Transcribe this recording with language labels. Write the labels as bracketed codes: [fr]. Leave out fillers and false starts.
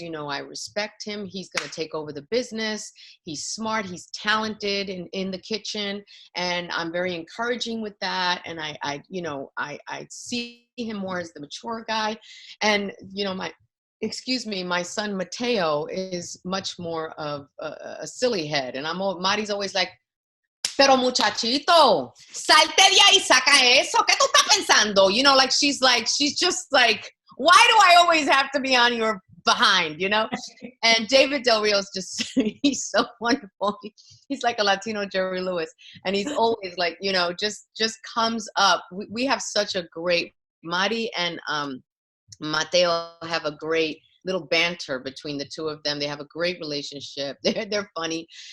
[en] You know, I respect him. He's going to take over the business. He's smart. He's talented in the kitchen. And I'm very encouraging with that. And I see him more as the mature guy. And, you know, my son Mateo is much more of a silly head. And Mari's always like, [es] pero muchachito, salte de ahí, saca eso, ¿qué tú estás pensando? [en] You know, she's just like, why do I always have to be on your behind, you know? And David Del Rio's just, he's so wonderful. He's like a Latino Jerry Lewis. And he's always like, you know, just comes up. We have such a great, Mari and Mateo have a great little banter between the two of them. They have a great relationship. They're funny.